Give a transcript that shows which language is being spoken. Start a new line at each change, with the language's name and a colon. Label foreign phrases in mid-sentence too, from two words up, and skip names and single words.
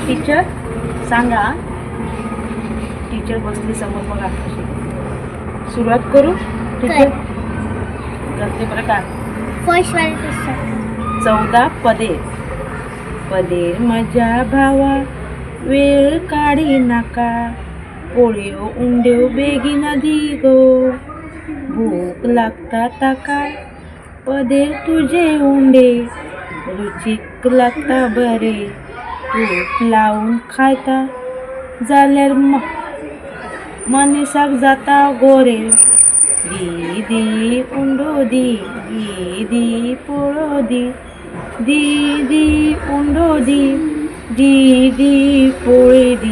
Marathi: टीचर सांगा. टीचर बसली समोर बघा. सुरुवात करू टीचर करते बरं का. फर्स्ट 14 पदे.
Konkani: पदेर माझ्या भावा वेळ काढी नाका, पोळ्यो उंड्यो बेगीना दी गो, भूक लागता ताका, पदेर तुझे उंडे रुचीक लागता बरे, तूप लावून खायता जाल्यार मनीसाक जाता गोरे, दी दी उंडो दी, दी दी पोळो दी, दी दी उंडो दी, दी दी पोळे दी.